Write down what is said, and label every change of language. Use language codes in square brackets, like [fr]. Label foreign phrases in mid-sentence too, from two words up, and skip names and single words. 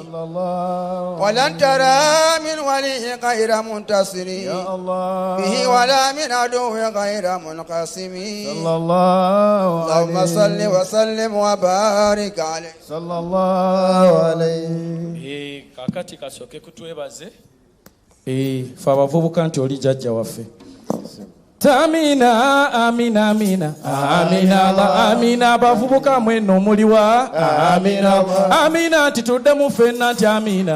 [ar] صلى الله ولن ترى من ولي غير منتصر يا الله به ولا من عدو غير منقسم صلى الله اللهم صل وسلم وبارك عليه صلى الله عليه. [lg] Kakati kasooke kutwebaze fe abavubuka nti oli jjajja waffe. Amina, amina, amina, amina, Allah, amina, abavubuka mweno muliwa. Amina, Allah, amina, nti tuddemu ffenna nti amina.